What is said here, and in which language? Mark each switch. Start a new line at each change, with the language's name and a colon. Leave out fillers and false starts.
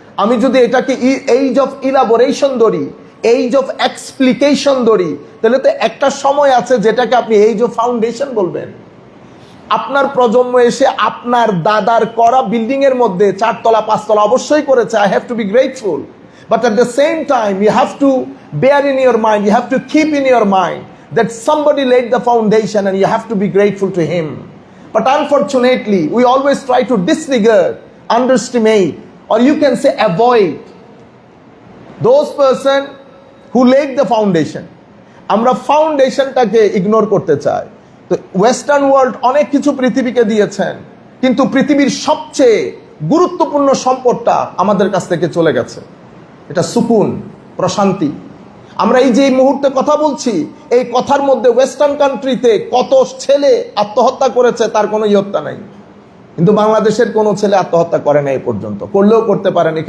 Bangla: আমি যদি এটাকে এইজ অফ ইলাবোরেশন ধরি, এইজ অফ এক্সপ্লিকেশন ধরি, তাহলে তো একটা সময় আছে যেটাকে আপনি এইজ অফ ফাউন্ডেশন বলবেন। আপনার প্রজন্ম এসে আপনার দাদার করা বিল্ডিং এর মধ্যে 4 তলা 5 তলা অবশ্যই করেছে,
English: I have to be grateful. But at the same time, you have to bear in your mind, you have to keep in your mind that somebody laid the foundation and you have to be grateful to him. But unfortunately, we always try to disregard, underestimate, or you can say avoid those person who laid the foundation.
Bangla: আমরা ফাউন্ডেশনটাকে ignore করতে চাই। তো western world অনেক কিছু পৃথিবীকে দিয়েছেন, কিন্তু পৃথিবীর সবচেয়ে গুরুত্বপূর্ণ সম্পদটা আমাদের কাছ থেকে চলে গেছে, এটা সুকুন, প্রশান্তি। আমরা এই যে মুহূর্তে কথা বলছি, এই কথার মধ্যে ওয়েস্টার্ন কান্ট্রিতে কত ছেলে আত্মহত্যা করেছে তার কোনো ইয়ত্তা নাই, কিন্তু বাংলাদেশের কোনো ছেলে আত্মহত্যা করে না এই পর্যন্ত, করলেও করতে পারেন।